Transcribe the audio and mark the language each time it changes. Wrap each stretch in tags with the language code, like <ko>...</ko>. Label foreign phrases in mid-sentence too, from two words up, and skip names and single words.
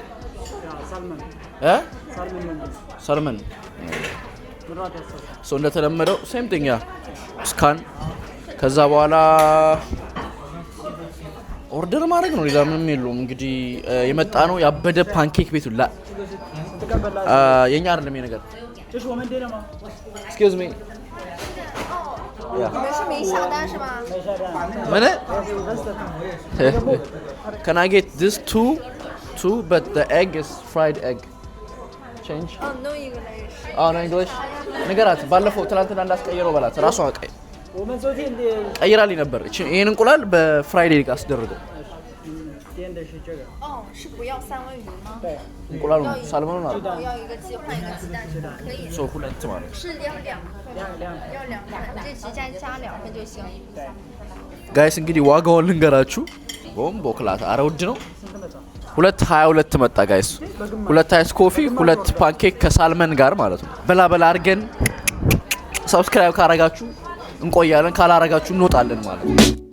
<am>ሰልመን ሶ እንደተለመደው</am> <en>same thing</en> <am>ያ ስካን ከዛ በኋላ ኦርደር ማድረግ ነው። ሌላ ምንም የለውም። እንግዲህ የመጣ ነው ያበደ ፓንኬክ ቤቱ ላ የኛ አይደለም ይሄ ነገር</am> <en>Excuse me. Can I get this two, but the egg is fried egg. Change? Oh, no English. Oh, no English?</en> <am>ንገራት ባለፈው ትናንትና እንዳስቀየረው በላት ራሷ ቀይራልኝ ነበር። ይሄን እንቁላል በፍራይዴ ጋር አስደርገው።</am> <zh>哦，是不要三文鱼吗？对，</zh> <am>እንቁላሉ ሳልመኑን አለ</am> <zh>要一个鸡换一个鸡蛋是吧？可以。</zh> <am>ሶ ሁለት ማለት</am> <zh>是要2份，这鸡蛋加2份就行。</zh> <am>ጋይስ እንግዲህ ዋጋውን ልንገራችሁ። ቦምቦ ክላት አረ ውድ ነው። 222 መጣ ጋይስ። 2 አይስ ኮፊ 2 ፓንኬክ ከሳልመን ጋር ማለት ነው። በላ አድርገን ሰብስክራይብ ካረጋችሁ እንቆያለን፣ ካላረጋችሁ እንወጣለን ማለት ነው።</am>